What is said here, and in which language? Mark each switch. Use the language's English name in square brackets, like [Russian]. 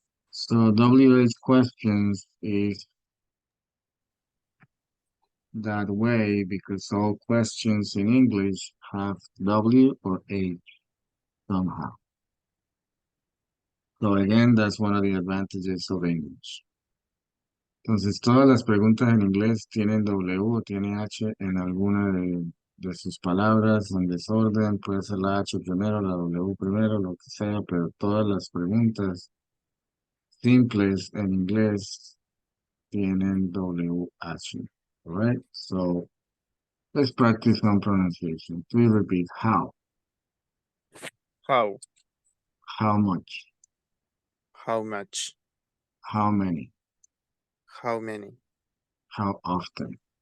[English] So WH questions is that way because all questions in English have W or H somehow. So again, that's one of the advantages of English. [Spanish] Entonces, todas las preguntas en inglés tienen W o tienen H en alguna de sus palabras, en desorden, puede ser la H primero, la W primero, lo que sea, pero todas las preguntas simples en inglés tienen WH. [English] All right? So, let's practice some pronunciation. Please repeat how, How, how much, how much, how many, how many, how often.